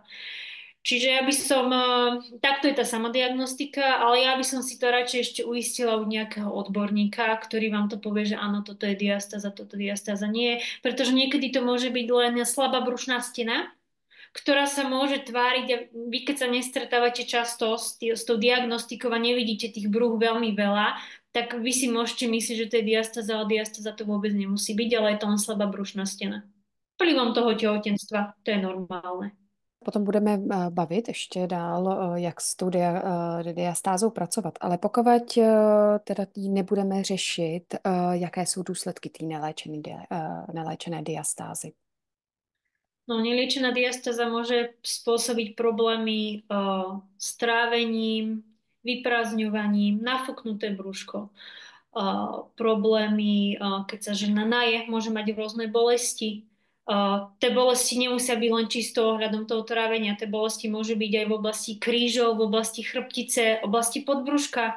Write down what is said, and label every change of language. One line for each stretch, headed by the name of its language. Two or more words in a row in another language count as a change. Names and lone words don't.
Slovak: Čiže ja by som, takto je tá samodiagnostika, ale ja by som si to radšej ešte uistila u nejakého odborníka, ktorý vám to povie, že áno, toto je diastáza, toto diastáza nie, pretože niekedy to môže byť len slabá brušná stena, ktorá sa môže tváriť a vy keď sa nestretávate často s tou diagnostikou a nevidíte tých brúch veľmi veľa, tak vy si môžete myslieť, že to je diastáza, ale diastáza to vôbec nemusí byť, ale je to len slabá brušná stena. Vplyvom toho tehotenstva, to je normálne.
Czech: Potom budeme bavit ještě dál, jak s tou diastázou pracovat. Ale pokud teda tý nebudeme řešit, jaké jsou důsledky té neléčené diastázy. No,
Slovak: neliečená diastáza môže spôsobiť problémy s trávením, vyprázdňovaním, nafúknuté brúško, problémy, keď sa žena naje, môže mať rôzne bolesti. Tie bolesti nemusia byť len čisto ohľadom toho trávenia, tie bolesti môžu byť aj v oblasti krížov, v oblasti chrbtice, oblasti podbrúška.